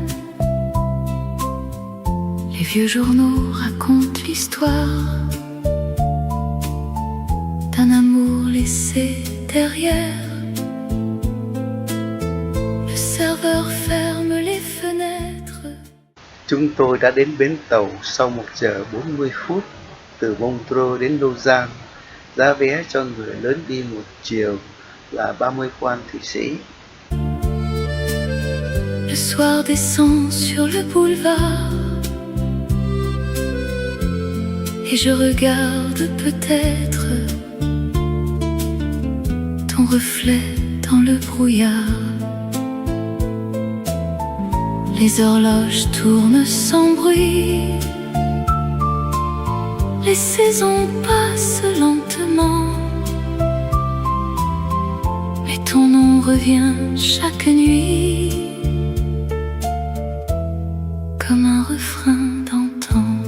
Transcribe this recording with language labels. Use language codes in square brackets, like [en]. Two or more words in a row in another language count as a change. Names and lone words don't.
[fr] Les vieux journaux racontent l'histoire d'un amour laissé derrière. Le serveur ferme les fenêtres. [vi] Chúng tôi đã đến bến tàu sau 1 giờ 40 phút từ Montreux đến Lausanne. Giá vé cho người lớn đi một chiều là 30 francs Thụy Sĩ. [fr] Le soir descend sur le boulevard et je regarde peut-être ton reflet dans le brouillard. Les horloges tournent sans bruit, les saisons passent lentement, mais ton nom revient chaque nuit comme un refrain d'antan.